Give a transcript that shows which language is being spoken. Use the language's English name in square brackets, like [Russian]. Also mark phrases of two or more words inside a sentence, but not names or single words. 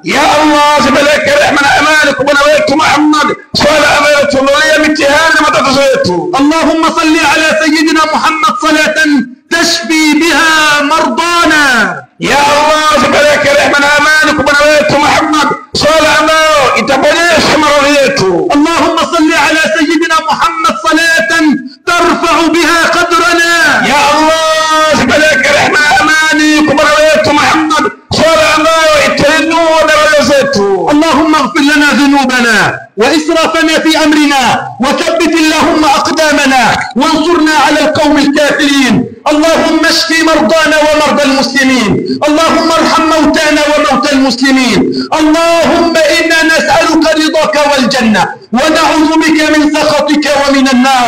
[Swahili] Ya Allah, zipeleke rehema na amani kwa bwana wetu Muhammad, swala ambayo tuondolee mitihani na matatizo yetu. [Arabic] اللهم صل على سيدنا محمد صلاة تشفي بها مرضانا. [Swahili] Ya Allah, zipeleke rehema na amani kwa bwana wetu Muhammad, swala ambayo itaponyesha maradhi yetu. [Arabic] اللهم صل على سيدنا محمد صلاة ترفع بها قدرنا. [Swahili] Ya Allah, zipeleke rehema na amani kwa bwana wetu Muhammad, swala ambayo itainua daraja zetu. [Arabic] اللهم اغفر لنا ذنوبنا وإسرافنا في أمرنا وثبت اللهم أقدامنا وانصرنا على القوم الكافرين. اللهم اشف مرضانا ومرضى المسلمين. اللهم ارحم موتانا وموتى المسلمين. اللهم إنا نسألك رضاك والجنة ونعوذ بك من سخطك ومن النار.